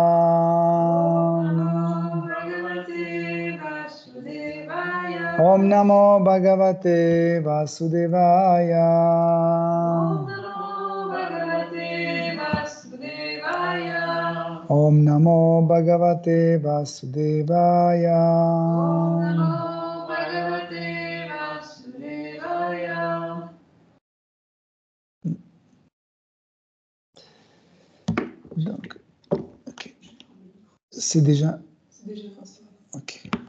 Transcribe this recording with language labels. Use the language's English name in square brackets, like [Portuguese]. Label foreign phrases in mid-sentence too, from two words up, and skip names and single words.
[Sanskrit] ॐ नमो भगवते वासुदेवाय ॐ नमो भगवते वासुदेवाय [French] Donc, ok. C'est déjà fait. Ok.